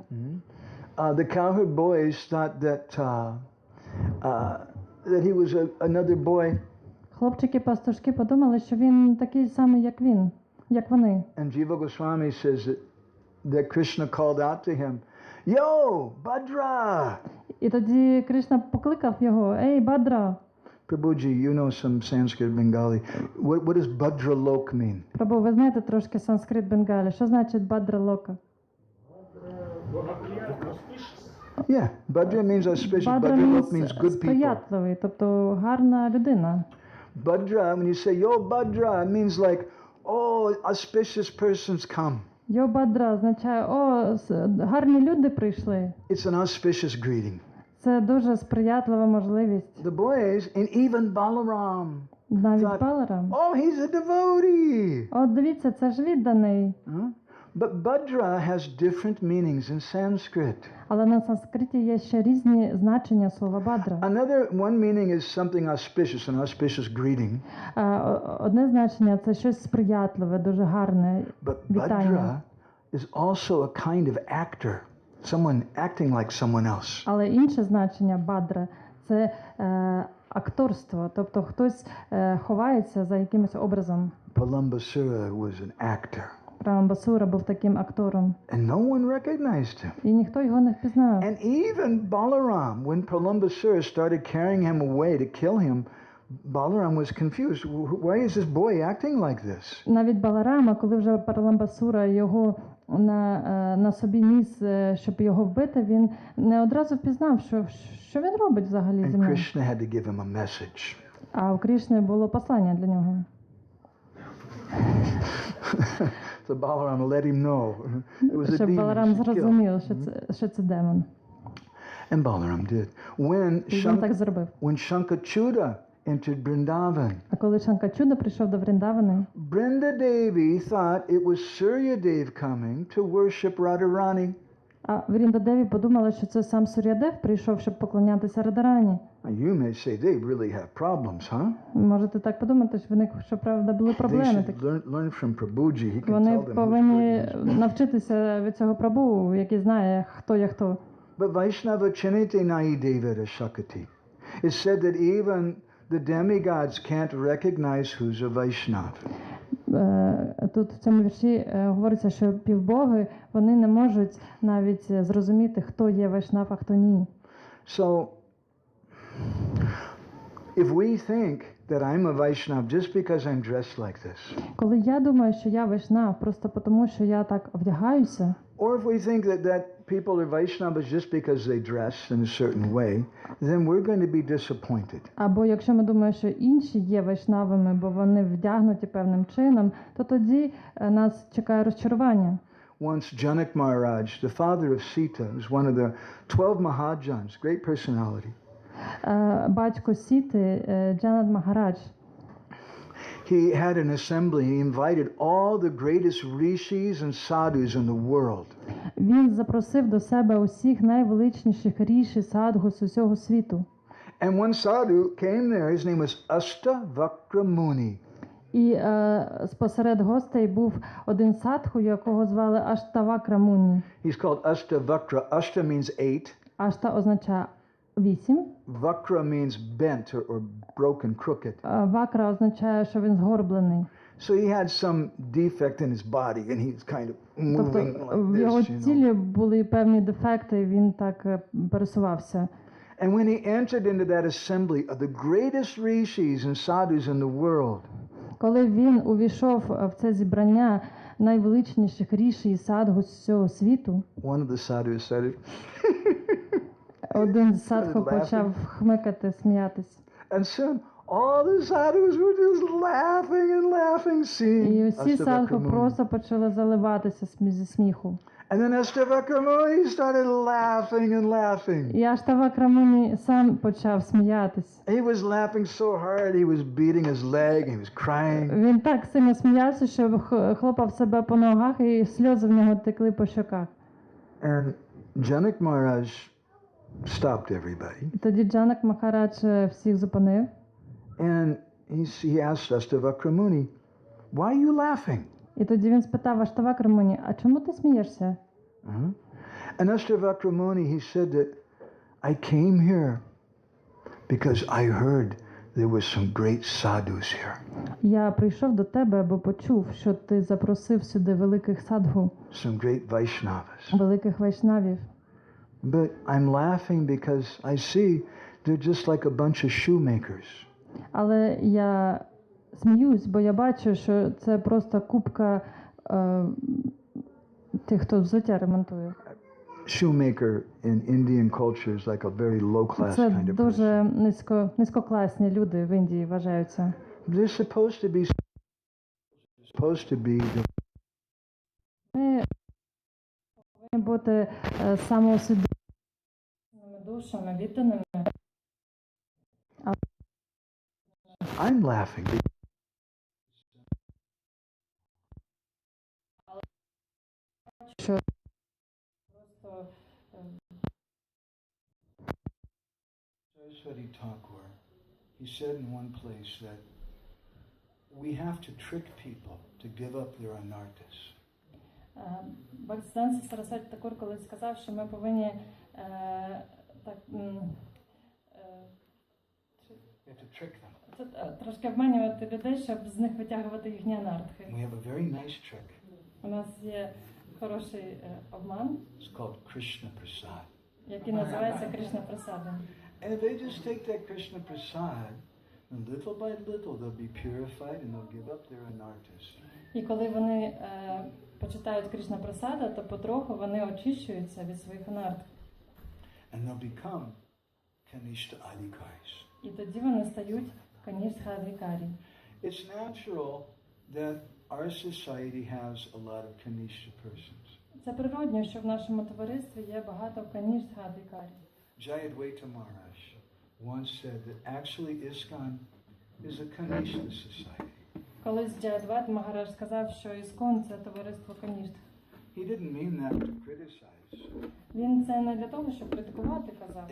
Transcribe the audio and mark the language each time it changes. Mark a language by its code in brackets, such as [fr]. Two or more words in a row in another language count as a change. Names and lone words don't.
[en] the cowherd boys thought that he was another boy. [uk] хлопчики-пастушки подумали, що він такий самий, як вони. [en] And Jiva Goswami says that Krishna called out to him, Yo, Bhadra! [uk] І тоді Кришна покликав його, ей, Бадра! [en] Prabhuji, you know some Sanskrit Bengali. What does [bn] ভদ্র লোক [en] mean? [uk] Прабу, ви знаєте трошки санскрит Бенгалі. Що значить [bn] ভদ্র লোক? [en] Yeah, Bhadra means auspicious. [uk] Бадра [bn] ভদ্র লোক [en] means good people. [uk] сприятливий, тобто гарна людина. [en] Bhadra, when you say, Yo, Bhadra, it means like, oh, auspicious persons come. [uk] Йо Бадра означає, о, гарні люди прийшли. [en] It's an auspicious greeting. [uk] Це дуже сприятлива можливість. [en] The boys, and even Balaram, [uk] Навіть Баларам. [en] oh, he's a devotee. [uk] От дивіться, це ж відданий. [en] But Bhadra has different meanings in Sanskrit. [uk] Але на санскриті є ще різні значення слова Бадра. [en] One meaning is something auspicious, an auspicious greeting. [uk] Одне значення – це щось сприятливе, дуже гарне [en] But [uk] вітання. [en] Bhadra is also a kind of actor, someone acting like someone else. [uk] Але інше значення Бадра – це акторство, тобто хтось ховається за якимось образом. [en] Pralambasura was an actor. [uk] Прабгу був таким актором. [en] And no one recognized him. [uk] І ніхто його не впізнав. [en] And even Balaram, when Pralambasura started carrying him away to kill him, Balaram was confused. Why is this boy acting like this? [uk] Навіть Баларама, коли вже Прабгу його на собі ніс, щоб його вбити, він не одразу впізнав, що він робить взагалі зі [en] And [uk] мною. [en] Krishna had to give him a message. [uk] А у Крішни було послання для нього. [en] So Balaram let him know. It was a [uk] Щоб [en] demon. [uk] Баларам [en] he should kill. [uk] зрозумів, що це демон. [en] And Balaram did. [uk] І він так зробив. [en] When Shankachuda entered Vrindavan, [uk] А коли Шанкачуда прийшов до Вріндавани, [en] Brinda Devi thought it was Surya Dev coming to worship Radharani. [uk] а Вріндадеві подумала, що це сам Сур'ядев прийшов, щоб поклонятися Радарані. [en] Now you may say they really have problems, huh? [uk] Можете так подумати, що в них, щоправда, були [en] They [uk] проблеми [en] should [uk] такі. [en] learn from Prabhuji. He can [uk] Вони [en] tell them who's [uk] повинні [en] good and who's bad. [uk] навчитися від цього Прабху, який знає, хто є хто. [bn] But বৈষ্ণব চিনিতে নাই দেবতা শকতি. [en] It's said that even the demigods can't recognize who's a Vaishnav. [uk] Тут в цьому вірші говориться, що півбоги, вони не можуть навіть зрозуміти, хто є вайшнав, а хто ні. [en] So, if we think that I'm a Vaishnav just because I'm dressed like this, [uk] Коли я думаю, що я вайшнав просто тому, що я так вдягаюся, [en] or if we think that people are Vaishnavas just because they dress in a certain way, then we're going to be disappointed. [uk] або якщо ми думаємо, що інші є вайшнавами, бо вони вдягнуті певним чином, то тоді нас чекає розчарування. [en] Once Janak Maharaj, the father of Sita, was one of the 12 Mahajans, great personality. [uk] Батько Сіти, Джанат Магарадж, [en] He had an assembly. He invited all the greatest rishis and sadhus in the world. [uk] він запросив до себе усіх найвеличніших ріші садгу з усього світу. [en] And one sadhu came there. His name was Astavakra Muni. [uk] І спосеред гостей був один садху, якого звали Аштавакра Муні. [en] He's called Astavakra. Ashta means 8. [uk] Ашта означає 8. [en] Vakra means bent or broken, crooked. [uk] Вакра означає, що він згорблений. [en] So he had some defect in his body, and he's kind of moving [uk] Тобто [en] like [uk] в його [en] this, you know. [uk] тілі були певні дефекти, і він так пересувався. [en] And when he entered into that assembly of the greatest rishis and sadhus in the world, [uk] Коли він увійшов в це зібрання найвеличніших ріші і садгу з цього світу, [en] one of the sadhus said, [uk] один з садху почав хмикати, сміятись. [en] and soon all the sadhus were just laughing, seeing [uk] І всі [en] Astavakra [uk] садху [en] Muni. [uk] просто почали заливатися зі сміху. [en] And then Astavakra Muni started laughing. [uk] І Аштавакра Муні сам почав сміятись. [en] He was laughing so hard, he was beating his leg, he was crying. [uk] Він так сильно сміявся, що хлопав себе по ногах, і сльози в нього текли по щоках. [en] And Janak Maharaj stopped everybody. [uk] І тоді Джанак Махарадж всіх зупинив. [en] And he asked Astavakra Muni, why are you laughing? [uk] І тоді він спитав Аштавакра Муні, а чому ти смієшся? [en] And Astavakra Muni, he said that I came here because I heard there was some great sadhus here. [uk] Я прийшов до тебе, бо почув, що ти запросив сюди великих садху, [en] Some great Vaishnavas. [uk] великих вайшнавів. [en] But I'm laughing because I see they're just like a bunch of shoemakers. [uk] Але я сміюсь, бо я бачу, що це просто купка тих, хто взуття ремонтує. [en] Shoemaker in Indian culture is like a very low class [uk] Це [en] kind of [uk] дуже [en] person. [uk] низькокласні люди в Індії вважаються. [en] They're supposed to be [uk] Ми повинні бути самоусвідомленими душами, відданими. [en] I'm laughing. [uk] Що просто [en] Saraswati Thakur, he said in one place that we have to trick people to give up their anarthas. [uk] Бхактисиданта Сарасваті Такур колись сказав, що ми повинні [en] We have to trick them. [uk] трошки обманювати людей, щоб з них витягувати їхні анартхи. [en] We have a very nice trick. [uk] У нас є хороший обман, [en] It's called Krishna Prasad. [uk] який називається Кришна Прасадом. [en] And if they just take that Krishna Prasad, and little by little they'll be purified and they'll give up their anartas. [uk] І коли вони почитають Кришна Прасада, то потроху вони очищуються від своїх анарт. [en] And they'll become Kanishta Adhikaris. [uk] І тоді вони стають Каніштха Адхікарі. [en] It's natural that our society has a lot of Kanishta persons. [uk] Це природньо, що в нашому товаристві є багато Каніштха Адхікарі. [en] Jayadvaita Maharaj once said that actually ISKCON is a Kanishta society. [uk] Колись Джайадвайта Магарадж сказав, що Іскон – це товариство Каніштх. [en] He didn't mean that to criticize. [uk] Він це не для того, щоб критикувати казав.